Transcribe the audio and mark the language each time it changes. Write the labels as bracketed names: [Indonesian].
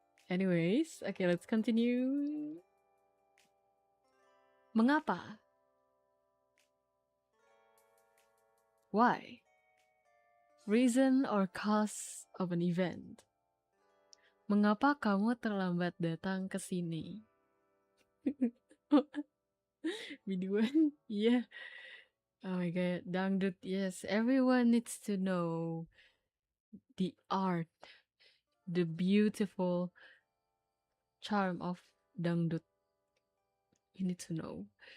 [English] Anyways, okay, let's continue. [Indonesian] Mengapa? [English] Why? Reason or cause of an event. [Indonesian] Mengapa kamu terlambat datang ke sini? Biduan? [English] Yeah. Oh my god, dangdut, yes. Everyone needs to know the art, the beautiful charm of dangdut. You need to know.